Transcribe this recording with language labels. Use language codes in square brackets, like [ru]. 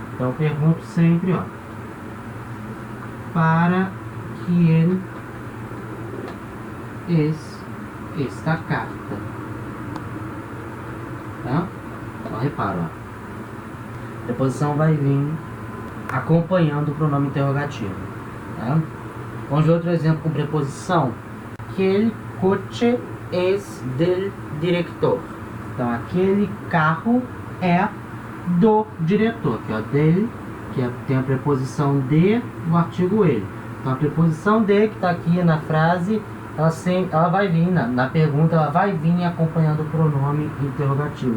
[pt] Então eu pergunto sempre, ó, para quem esta carta? Tá? Então repara, ó. A preposição vai vir acompanhando o pronome interrogativo. Tá? Vamos ver outro exemplo com preposição. [es] Aquele coche es del director. [pt] Então aquele carro é do diretor, que é del, tem a preposição de no artigo ele. Então a preposição de que está aqui na frase, ela vai vir, na pergunta, ela vai vir acompanhando o pronome interrogativo.